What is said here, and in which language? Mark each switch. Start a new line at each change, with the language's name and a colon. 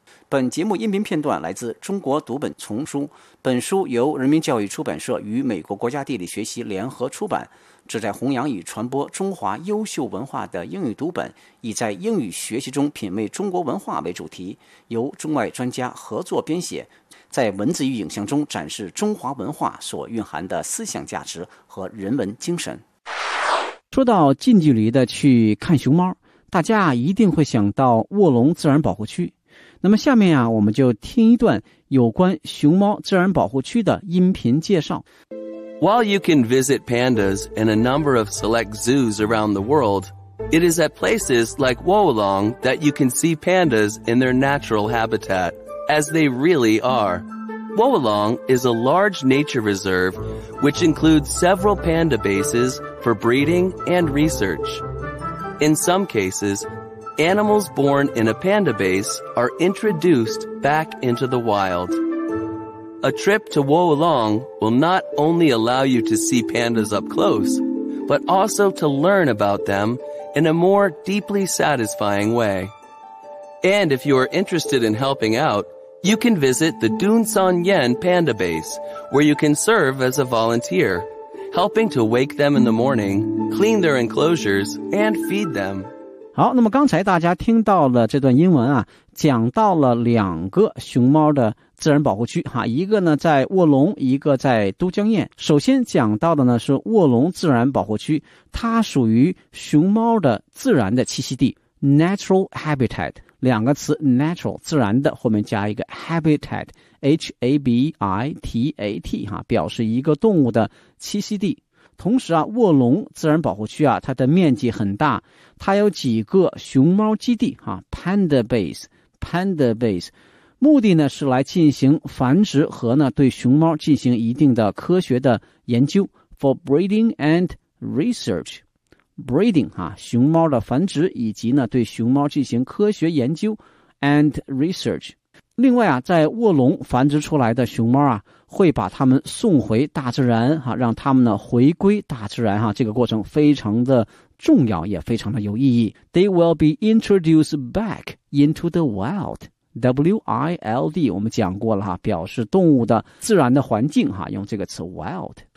Chinese: 本节目音频片段来自《中国读本》丛书，本书由人民教育出版社与美国国家地理学习联合出版，旨在弘扬与传播中华优秀文化的英语读本，以在英语学习中品味中国文化为主题，由中外专家合作编写，在文字与影像中展示中华文化所蕴含的思想价值和人文精神。说到近距离的去看熊猫，大家一定会想到卧龙自然保护区。那么下面啊，我们就听一段有关熊猫自然保护区的音频介绍。
English: While you can visit pandas in a number of select zoos around the world, it is at places like Wolong that you can see pandas in their natural habitat, as they really are. Wolong is a large nature reserve which includes several panda bases for breeding and research. In some cases, animals born in a panda base are introduced back into the wild. A trip to Wolong will not only allow you to see pandas up close, but also to learn about them in a more deeply satisfying way. And if you are interested in helping out, you can visit the Dun San Yen Panda Base, where you can serve as a volunteer, helping to wake them in the morning, clean their enclosures, and feed them.
Chinese: 好，那么刚才大家听到了这段英文啊，讲到了两个熊猫的自然保护区哈，一个呢在卧龙，一个在都江堰。首先讲到的呢是卧龙自然保护区，它属于熊猫的自然的栖息地 ,natural habitat, 两个词 natural, 自然的后面加一个 habitat,h-a-b-i-t-a-t, 哈，表示一个动物的栖息地。同时啊，卧龙自然保护区啊，它的面积很大，它有几个熊猫基地啊 ,panda base, 目的呢是来进行繁殖和呢对熊猫进行一定的科学的研究 ,
English: for breeding and research,
Chinese: breeding 啊，熊猫的繁殖以及呢对熊猫进行科学研究
English: and research。
Chinese: 另外啊，在卧龙繁殖出来的熊猫啊，会把它们送回大自然哈、啊，让它们呢回归大自然哈、啊，这个过程非常的重要，也非常的有意义。
English: They will be introduced back into the wild, W-I-L-D。
Chinese: 我们讲过了哈、啊，表示动物的自然的环境哈、啊，用这个词 wild。